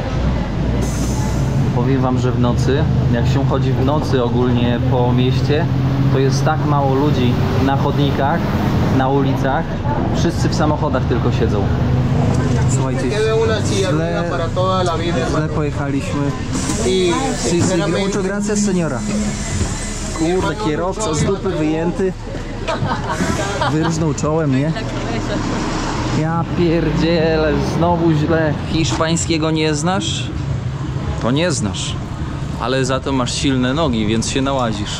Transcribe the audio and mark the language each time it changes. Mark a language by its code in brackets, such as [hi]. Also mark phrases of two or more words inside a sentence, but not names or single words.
[pl] Powiem wam, że w nocy, jak się chodzi w nocy ogólnie po mieście, to jest tak mało ludzi na chodnikach, na ulicach. Wszyscy w samochodach tylko siedzą. Słuchajcie, źle pojechaliśmy. [es] Muchas gracias, señora. [pl] Kurde, kierowca z dupy wyjęty. Wyrżnął czołem, nie? Ja pierdzielę, znowu źle. Hiszpańskiego nie znasz? To nie znasz. Ale za to masz silne nogi, więc się nałazisz.